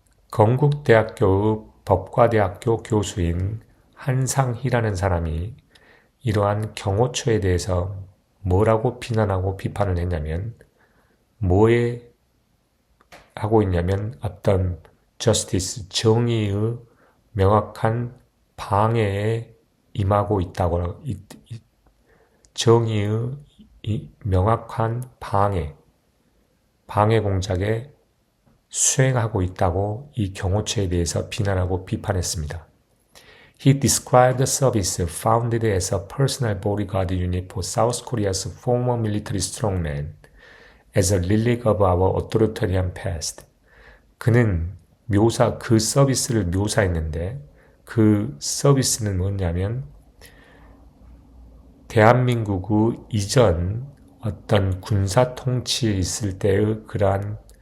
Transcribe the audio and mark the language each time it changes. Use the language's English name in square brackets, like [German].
[Korean] 건국대학교의 법과대학교 교수인 한상희라는 사람이 이러한 경호처에 대해서 뭐라고 비난하고 비판을 했냐면, 뭐에 하고 있냐면 어떤 justice, 정의의 명확한 방해에 임하고 있다고, 정의의 명확한 방해 공작에 수행하고 있다고 이 경호처에 대해서 비난하고 비판했습니다. [English] He described the service founded as a personal bodyguard unit for South Korea's former military strongman as a relic of our authoritarian past. [Korean] 그는 그 서비스를 묘사했는데, 그 서비스는 뭐냐면 대한민국의 이전 어떤 군사 통치에 있을 때의 그러한